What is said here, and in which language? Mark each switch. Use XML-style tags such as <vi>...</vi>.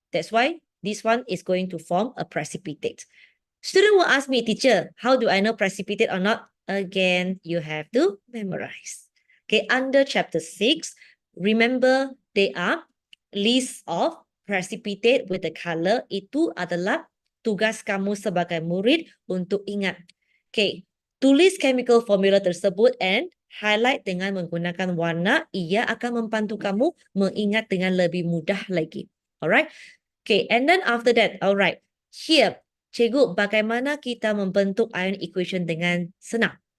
<en>That's why this one is going to form a precipitate. Student will ask me, teacher, how do I know precipitate or not? Again, you have to memorize. Okay, under chapter 6, remember they are list of precipitate with the color.</en> <ms>Itu adalah tugas kamu sebagai murid untuk ingat. Okay, tulis chemical formula tersebut</ms> <en>and highlight</en> <ms>dengan menggunakan warna. Ia akan membantu kamu mengingat dengan lebih mudah lagi. Alright.</ms> <en>Okay, and then after that, alright. Here, cikgu,</en> <ms>bagaimana kita membentuk ion equation dengan senang?</ms>